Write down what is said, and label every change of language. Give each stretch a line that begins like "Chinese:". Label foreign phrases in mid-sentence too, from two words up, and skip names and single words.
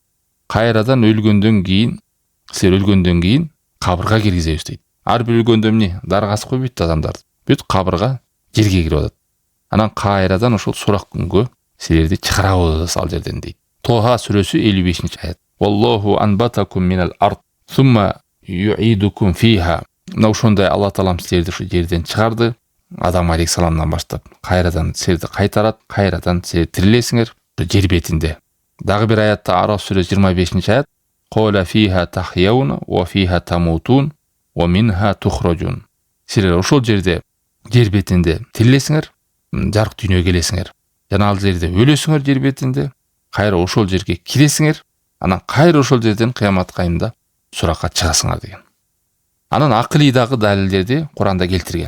Kyrgyz: Кайрадан өлгөндөн кийин, силер өлгөндөн кийин кабырга киргизебиз дейт. Ар бир өлгөндө эмне? Даргасы койбойт адамдарды. Бүт кабырга жерге кирип атат. Анан кайрадан ошол сурак күнгө силерди чыгарабыз ал жерден дейт. Тоха сүрөсү 55-аят.
Arabic: والله أنبتكم من الأرض ثم يعيدكم فيها.
Kyrgyz: Ошондой Алла Таалам силерди ушу жерден чыгарды. Адам алейхисаламдан баштап кайрадан силерди кайтарат, кайрадан силер тирилесиңер жер бетинде. Дагы бир аятта Араф сүрөсү 25-аят.
Arabic: قال فيها تحيون وفيها تموتون ومنها تخرجون.
Kyrgyz: Силер ошол жерде жер бетинде тирилесиңер, жарык дүйнөгө келесиңер. Жана ал жерде өлөсүңөр жер бетинде, кайра ошол жерге киресиңер, анан кайра ошол жерден кыямат кайымда суракка чыгасыңар деген. Анан акылый дагы далилдерди Куранда келтирген.